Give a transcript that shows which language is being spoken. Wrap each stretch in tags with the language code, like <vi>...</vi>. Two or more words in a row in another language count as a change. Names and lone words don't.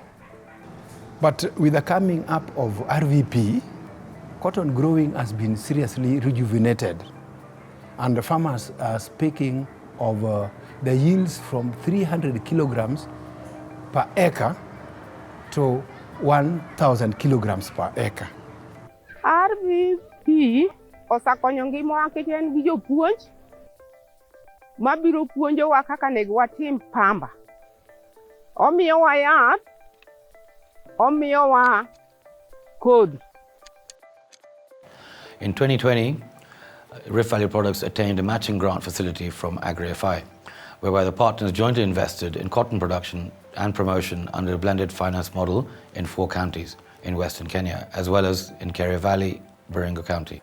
<en>But with the coming up of RVP, cotton growing has been seriously rejuvenated, and the farmers are speaking of the yields from 300 kilograms per acre to 1,000 kilograms per acre.</en> <luo>AgriFI osakonyo ngima nikech en gi jopuonj mabiro puonjowa kaka nego watim pamba. Omiyowa yath, omiyowa kodhi.</luo> <en>In 2020, Rift Valley Products attained a matching grant facility from AgriFI, whereby the partners jointly invested in cotton production and promotion under a blended finance model in 4 counties in Western Kenya, as well as in Keria Valley, Baringo County.</en>